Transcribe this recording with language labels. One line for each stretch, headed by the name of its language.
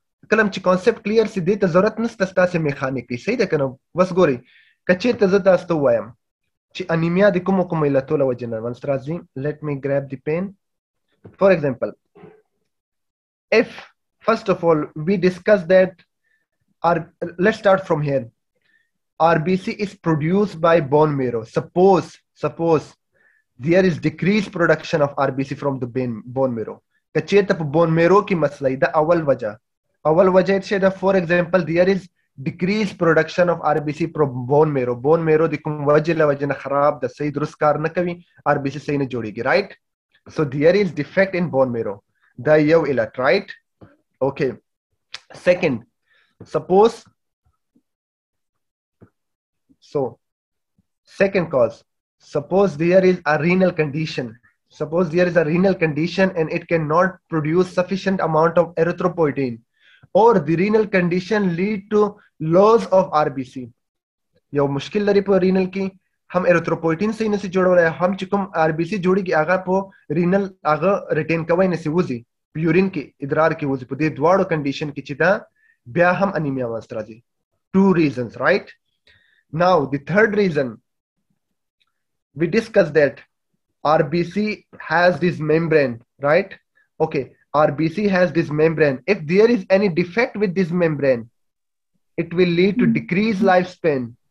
Pashto: کلم چې کانسپټ کلیر سي دې ته ضرورت نشته ستاسو میخانیکي صحیح ده کنه بس ګوري کچې ته زه تاسو ته وایم چې انیمیا د کوم علتو له وجې نه منځ راځي.
English: let me grab the pen. For example, if first of all we discuss that let's start from here. RBC is produced by bone marrow. Suppose there is decreased production of RBC from the bone marrow.
Pashto: کچې ته په bone marrow کې مسله ده اول وجہ
English: it's that for example there is decreased production of RBC from bone marrow.
Pashto: Bone marrow د کوم وجه له وجه نه خراب د صحیح درست کار نه کوي RBC صحیح نه جوړیږي, right?
English: So there is defect in bone marrow.
Pashto: دا یو علت, right?
English: Okay. Second, second cause, suppose there is a renal condition. And it cannot produce sufficient amount of erythropoietin, or the renal condition lead to loss of RBC.
Pashto: یو مشکل لري په رینل کې هم erythropoietin صحیح نشي جوړولای, هم چې کوم RBC جوړیږي هغه په رینل هغه ریټین کوي نشي وځي په یورین کې ادرار کې وځي. په دې دواړو کنډیشن کې چې دا بیا هم انیمیا واسطه راځي.
English: Two reasons, right? Now the third reason, we discussed that RBC has this membrane, right? Okay, RBC has this membrane. If there is any defect with this membrane, it will lead to decreased lifespan.